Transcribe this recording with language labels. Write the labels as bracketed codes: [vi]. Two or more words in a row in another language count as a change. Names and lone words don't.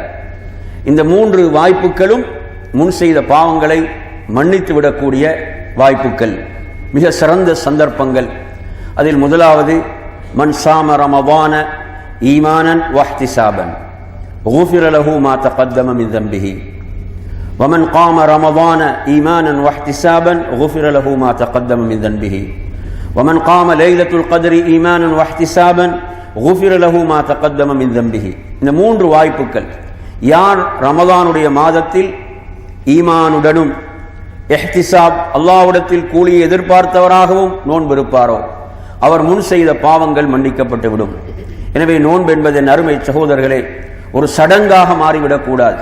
[ta] இந்த 3 வாய்ப்புகளும் முன் செய்த பாவங்களை மன்னித்து விடக்கூடிய வாய்ப்புகள், மிக சிறந்த சந்தர்ப்பங்கள். அதில் முதலாவது, [ar] من صام رمضان إيمانا واحتسابا غفر له ما تقدم من ذنبه. ومن قام رمضان إيمانا واحتسابا غفر له ما تقدم من ذنبه ومن قام ليلة القدر إيمانا واحتسابا غفر له ما تقدم من ذنبه. [ta] இந்த மூன்று வாய்ப்புகள், யார் ரமதானுடைய மாதத்தில் ஈமானுடனும் இஹ்திசாப் அல்லாஹ்விடத்தில் கூலியை எதிர்பார்த்தவராகவும் நோன்பிருப்பாரோ அவர் முன் செய்த பாவங்கள் மன்னிக்கப்பட்டு விடும். எனவே நோன்பு என்பது அருமை சகோதரர்களே ஒரு சடங்காக மாறிவிடக்கூடாது.